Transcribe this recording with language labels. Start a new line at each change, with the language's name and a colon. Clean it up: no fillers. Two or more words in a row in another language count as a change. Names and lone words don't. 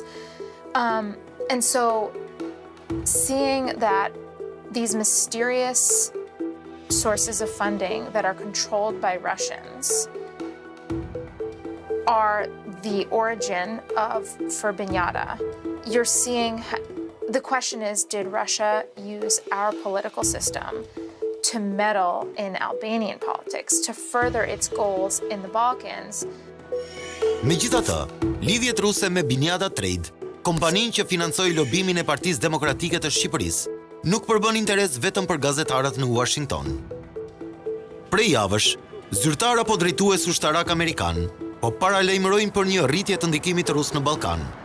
English: And so seeing that these mysterious sources of funding that are controlled by Russians are the origin for Binjata, you're seeing, the question is, did Russia use our political system to meddle in Albanian politics, to further its goals in the Balkans?
Albanian: Megjithatë, lidhjet ruse me Binjata Trade, kompaninë që financoi lobimin e Partisë Demokratike të Shqipërisë, nuk përbën interes vetëm për gazetarët në Washington. Prej javësh, zyrtar apo drejtues ushtarak amerikan po paralajmërojnë për një rritje të ndikimit rus në Ballkan.